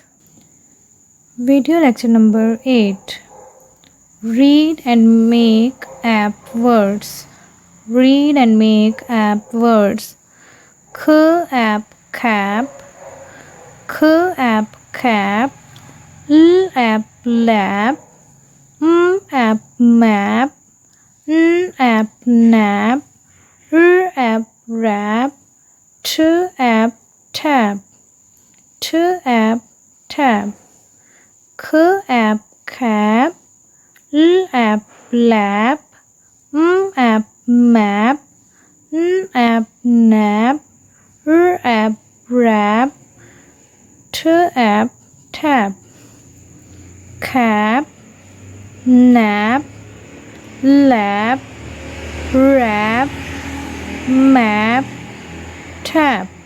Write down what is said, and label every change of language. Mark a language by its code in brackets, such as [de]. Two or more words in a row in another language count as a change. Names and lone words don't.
[en] Video lecture number 8. Read and make words. Read and make words. Cab, cap, cap, lab, map, nap, rap, tab, tab, cap, lab, map, nap, rap, tab, cap, nap, lab, rap, map, tab.